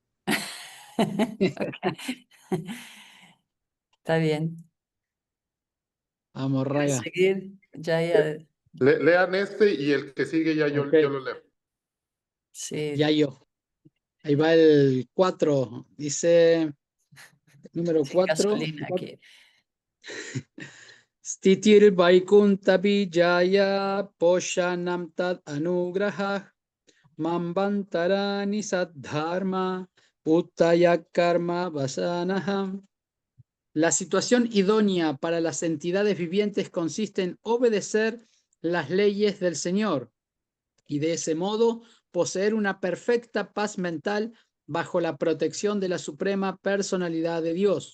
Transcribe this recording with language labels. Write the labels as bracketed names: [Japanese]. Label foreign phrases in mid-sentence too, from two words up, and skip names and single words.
[Spanish] Está bien. Vamos, ¿Quiere Raga. seguir? Ya, Lean este y el que sigue ya Ok, yo lo leo. ya sí, yo. Ahí va el 4. Dice, número sin 4. gasolina aquí. [Sanskrit] Stitir Vaikunta Vijaya Poshanam Tad Anugrahah Mambantarani Sadharma Uttaya Karma Vasanaham. [Spanish] La situación idónea para las entidades vivientes consiste en obedecer las leyes del Señor y de ese modo poseer una perfecta paz mental bajo la protección de la suprema personalidad de Dios.